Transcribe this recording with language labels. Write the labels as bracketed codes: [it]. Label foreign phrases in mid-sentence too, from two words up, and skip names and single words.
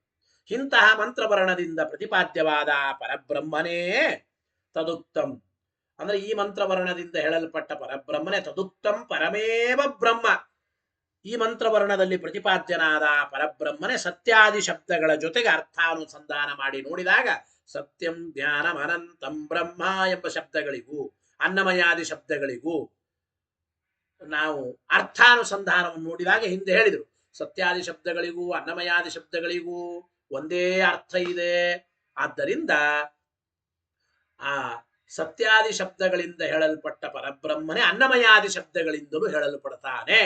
[kn] ಇಂತಹ ಮಂತ್ರವರ್ಣದಿಂದ ಪ್ರತಿಪಾದ್ಯವಾದ ಪರಬ್ರಹ್ಮನೇ ತದುಕ್ತಂ, ಅಂದ್ರೆ ಈ ಮಂತ್ರವರ್ಣದಿಂದ ಹೇಳಲ್ಪಟ್ಟ ಪರಬ್ರಹ್ಮನೇ [sa] ತದುಕ್ತಂ ಪರಮೇವ ಬ್ರಹ್ಮ. [kn] ಈ ಮಂತ್ರವರ್ಣದಲ್ಲಿ ಪ್ರತಿಪಾದ್ಯನಾದ ಪರಬ್ರಹ್ಮನೇ ಸತ್ಯಾದಿ ಶಬ್ದಗಳ ಜೊತೆಗೆ ಅರ್ಥಾನುಸಂಧಾನ ಮಾಡಿ ನೋಡಿದಾಗ [sa] ಸತ್ಯಂ ಜ್ಞಾನಂ ಅನಂತಂ ಬ್ರಹ್ಮ [kn] ಎಂಬ ಶಬ್ದಗಳಿಗೂ ಅನ್ನಮಯಾದಿ ಶಬ್ದಗಳಿಗೂ ನಾವು ಅರ್ಥಾನುಸಂಧಾನವನ್ನು ನೋಡಿದಾಗ ಹಿಂದೆ ಹೇಳಿದರು, ಸತ್ಯಾದಿ ಶಬ್ದಗಳಿಗೂ ಅನ್ನಮಯಾದಿ ಶಬ್ದಗಳಿಗೂ ಒಂದೇ ಅರ್ಥ ಇದೆ. ಆದ್ದರಿಂದ ಆ ಸತ್ಯಾದಿ ಶಬ್ದಗಳಿಂದ ಹೇಳಲ್ಪಟ್ಟ ಪರಬ್ರಹ್ಮನೇ ಅನ್ನಮಯಾದಿ ಶಬ್ದಗಳಿಂದಲೂ ಹೇಳಲ್ಪಡ್ತಾನೆ.